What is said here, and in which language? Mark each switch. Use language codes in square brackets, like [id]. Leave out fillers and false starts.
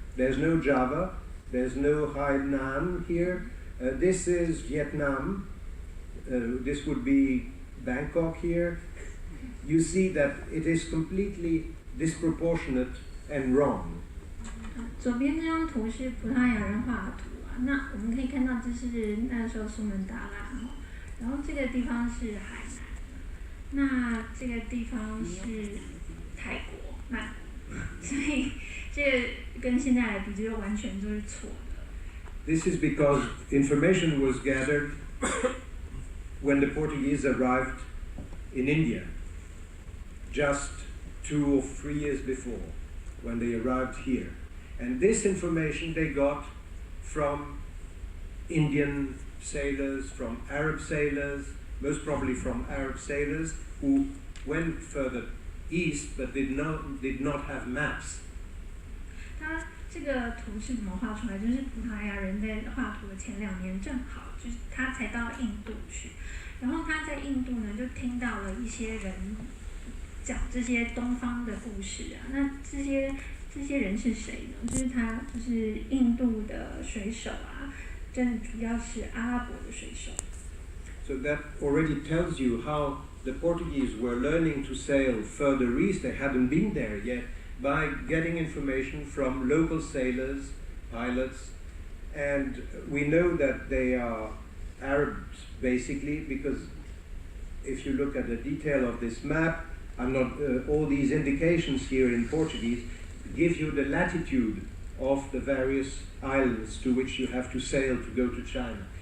[en] There's no Java, there's no Hainan here. This is Vietnam. This would be Bangkok here. You see that it is completely disproportionate and wrong. [zh] 左边这张图是葡萄牙人画的图啊，那我们可以看到这是那时候苏门答腊，然后这个地方是海南，那这个地方是泰国曼谷，所以这个跟现在来比，就完全都是错的。 [en] This is because information was gathered when the Portuguese arrived in India, just 2 or 3 years before, when they arrived here. And this information they got from Indian sailors, from Arab sailors, most probably from Arab sailors who went further east but did not have maps. [zh] 它这个图是怎么画出来？就是葡萄牙人在画图的前2年，正好就是他才到印度去，然后他在印度呢就听到了一些人讲这些东方的故事啊。那这些人是谁呢？就是印度的水手啊，真主要是阿拉伯的水手。 [en] So that already tells you how the Portuguese were learning to sail further east. They hadn't been there yet, by getting information from local sailors, pilots, and we know that they are Arabs basically, because if you look at the detail of this map, all these indications here in Portuguese give you the latitude of the various islands to which you have to sail to go to China.